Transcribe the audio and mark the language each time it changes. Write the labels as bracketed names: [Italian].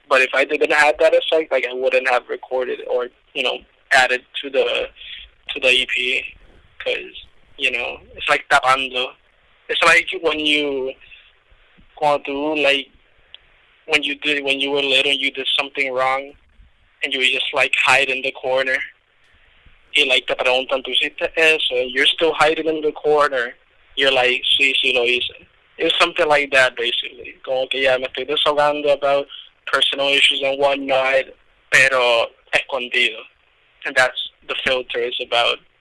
[English] But if I didn't have that effect, like I wouldn't have recorded or added to the EP, because it's like tapando. It's like [Spanish] cuando tú, [English] like when you were little, you did something wrong, and you just like hide in the corner. [Spanish] Y like te preguntan, ¿tú hiciste eso? [English] And you're still hiding in the corner. You're like, [Spanish] sí, sí lo hice. [English] It's something like that, basically. [Spanish] Como que ya me estoy desahogando [English] about personal issues and whatnot, [Spanish] pero escondido. [English] And that's the filter is about.